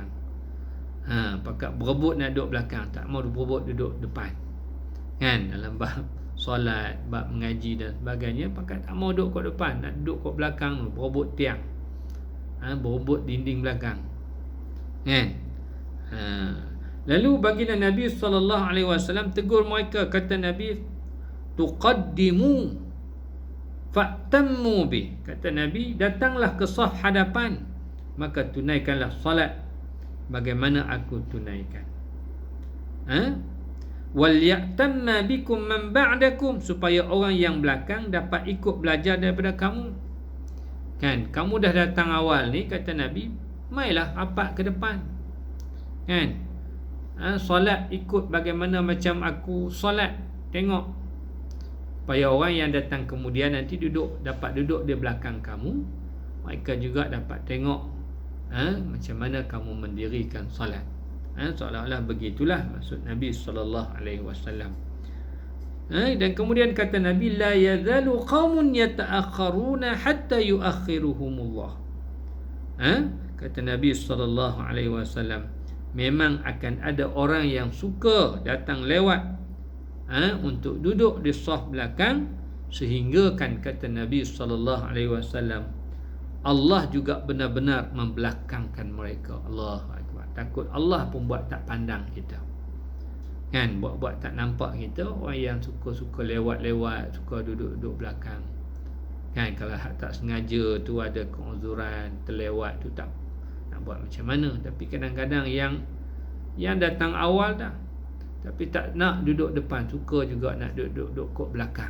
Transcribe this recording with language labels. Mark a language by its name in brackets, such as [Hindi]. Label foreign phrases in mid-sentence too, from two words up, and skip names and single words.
[Malay] Pakat berebut nak duduk belakang, tak mau berebut duduk depan kan, dalam bab solat, bab mengaji dan sebagainya, pakat tak mau duduk kok depan, nak duduk kok belakang, berebut tiang. berebut dinding belakang. Kan? Lalu baginda Nabi SAW tegur mereka, kata Nabi, [Arabic] تقدموا فأتموا بي. [Malay] Kata Nabi, datanglah ke saf hadapan, maka tunaikanlah salat bagaimana aku tunaikan. [Arabic] وليأتم بكم من بعدكم, [Malay] supaya orang yang belakang dapat ikut belajar daripada kamu. Kan, kamu dah datang awal ni, kata Nabi, mailah rapat ke depan. Kan? Solat ikut bagaimana macam aku solat. Tengok, supaya orang yang datang kemudian nanti dapat duduk di belakang kamu, mereka juga dapat tengok macam mana kamu mendirikan solat. Seolah-olah begitulah maksud Nabi SAW. Dan kemudian kata Nabi, [Arabic] لا يزال قوم يتأخرون حتى يؤخرهم الله. [Malay] Kata Nabi SAW, memang akan ada orang yang suka datang lewat untuk duduk di saf belakang, sehingga kan kata Nabi SAW, Allah juga benar-benar membelakangkan mereka. [Arabic] الله أكبر. [Malay] Takut Allah pun buat tak pandang kita. Kan, buat tak nampak kita. Orang yang suka-suka lewat-lewat, suka duduk-duduk belakang. Kan, kalau tak sengaja tu ada keuzuran, terlewat tu, tak nak buat macam mana. Tapi kadang-kadang yang datang awal dah, tapi tak nak duduk depan, suka juga nak duduk kat belakang.